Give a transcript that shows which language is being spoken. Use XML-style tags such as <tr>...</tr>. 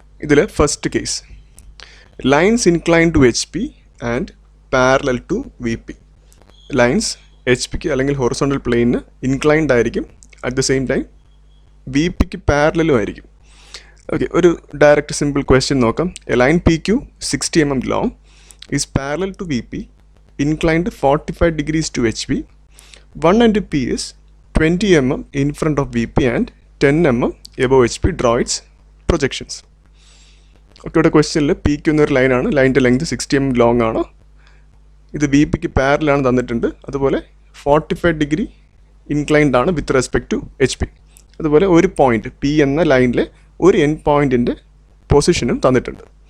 <en>ഇതിൽ first case lines incline to HP and parallel to VP.</en> <ml>Lines HPക്ക് അല്ലെങ്കിൽ horizontal പ്ലെയിനിന് inclined ആയിരിക്കും,</ml> <en>at the same time</en> <ml>VPക്ക് പാരലലും ആയിരിക്കും. Okay, ഒരു direct simple question നോക്കാം.</ml> <en>A line PQ 60 mm long is parallel to VP, inclined 45 degrees to HP. 1 and P is 20 mm in front of VP and 10 mm above HP. Draw its projections.</en> <ml>Okay, ഇവിടെ ക്വസ്റ്റ്യനിൽ PQ എന്നൊരു ലൈനാണ്, ലൈനിൻ്റെ length 60 mm long ആണ്. ഇത് VPക്ക് പാരലാണ് തന്നിട്ടുണ്ട്. അതുപോലെ 45 degree inclined ആണ്</ml> <en>With respect to HP.</en> <ml>അതുപോലെ ഒരു പോയിന്റ് P എന്ന ലൈനിലെ ഒരു എൻ പോയിൻറ്റിൻ്റെ പൊസിഷനും തന്നിട്ടുണ്ട്.</ml>